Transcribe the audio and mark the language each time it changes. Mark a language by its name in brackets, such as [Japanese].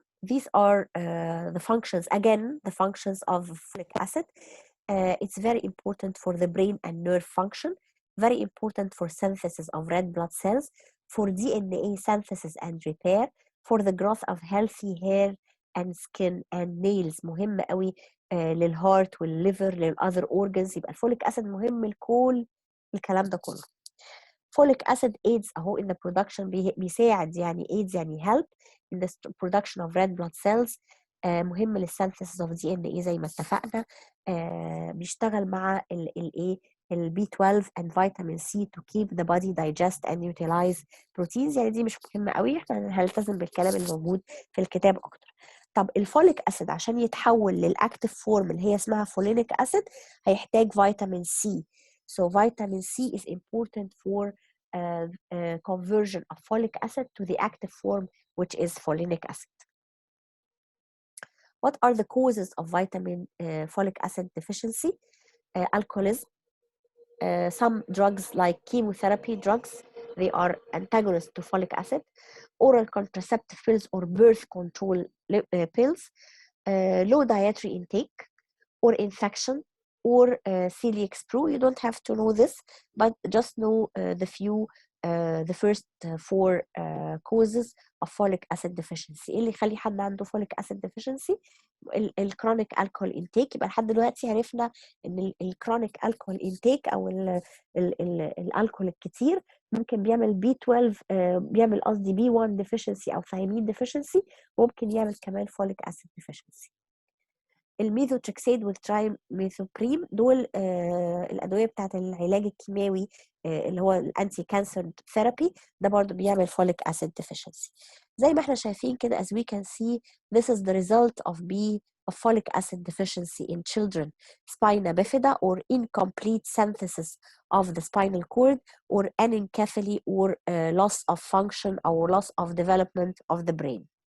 [English] These are the functions, again, the functions of folic acid. It's very important for the brain and nerve function, very important for synthesis of red blood cells, for DNA synthesis and repair, for the growth of healthy hair and skin and nails. [Arabic] مهم قوي [English] للهارت والليفر للأذر organs. [Arabic] يبقى الفوليك أسيد مهم لكل الكلام ده كله. [English] folic acid aids [Arabic] اهو [English] in the production [Arabic] بيساعد يعني [English] aids يعني help in the production of red blood cells. [Arabic] مهم [English] للسynthesis of DNA [Arabic] زي ما اتفقنا. بيشتغل مع الايه البي [English] 12 and vitamin C to keep the body digest and utilize proteins. [Arabic] يعني دي مش مهمة قوي، احنا هنلتزم بالكلام اللي موجود في الكتاب اكتر. طب الفوليك اسيد عشان يتحول للاكتيف فورم اللي هي اسمها فولينيك اسيد هيحتاج فيتامين سي. [English] So vitamin C is important for conversion of folic acid to the active form, which is folinic acid. What are the causes of folic acid deficiency? Alcoholism. Some drugs like chemotherapy drugs, they are antagonists to folic acid. Oral contraceptive pills or birth control pills. Low dietary intake or infection or celiac sprue. You don't have to know this, but just know the first four causes of folic acid deficiency. [Arabic] ايه اللي يخلي حد عنده folic acid deficiency؟ الكرونيك الكحول انتيك. يبقى لحد دلوقتي عرفنا ان الكرونيك الكحول انتيك او الالكحول الكتير ممكن بيعمل بي 12 بيعمل قصدي بي 1 deficiency او ثيامين deficiency، وممكن يعمل كمان folic acid deficiency. الميثوتريكسيد والترايميثوبريم دول الادويه بتاعت العلاج الكيماوي اللي هو الانتي كانسر ثيرابي، ده برضو بيعمل فوليك اسيد deficiency. زي ما احنا شايفين كده [English] as we can see this is the result of folic acid deficiency in children, spina bifida or incomplete synthesis of the spinal cord or anencephaly or loss of function or loss of development of the brain.